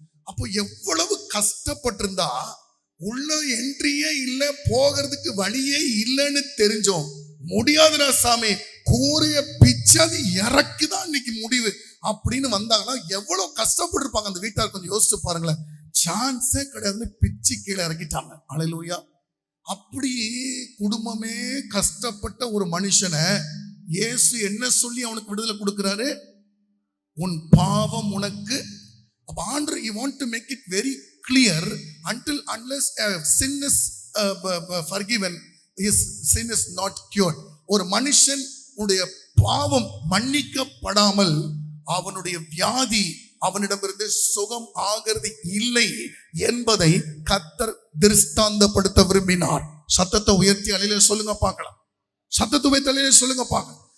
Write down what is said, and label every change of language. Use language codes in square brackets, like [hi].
[ta] அப்போ எவ்வளவு கஷ்டப்பட்டிருந்தா, உள்ள என்ட்ரியே இல்லை, போகிறதுக்கு வழியே இல்லைன்னு தெரிஞ்சோம், முடியாதுடா சாமி, கூரைய பிச்சு அது இறக்குதான் இன்னைக்கு முடிவு அப்படின்னு வந்தாங்கன்னா எவ்வளவு கஷ்டப்பட்டிருப்பாங்க அந்த வீட்டார். கொஞ்சம் யோசிச்சு பாருங்களேன். சான்ஸே கிடையாதுன்னு பிச்சு கீழே இறக்கிட்டாங்க. அல்லேலூயா. அப்படி குடும்பமே கஷ்டப்பட்ட ஒரு மனுஷனை இயேசு என்ன சொல்லி அவனுக்கு விடுதலை கொடுக்கிறாரு? உன் பாவம் உனக்கு. அப்ப ஆண்டவர் [en] he want to make it very clear, unless sin is forgiven, his sin is not cured. [ta] ஒரு மனுஷன் உடைய பாவம் மன்னிக்கப்படாமல் அவனுடைய வியாதி அவனிடமிருந்து சுகம் ஆகிறது இல்லை என்பதை கர்த்தர் திருஷ்டாந்தப்படுத்த விரும்பினார். சத்தத்தை உயர்த்தி அலையில சொல்லுங்க பார்க்கலாம். சத்தத்தை உயர்த்தி அலையில சொல்லுங்க பார்க்கலாம்.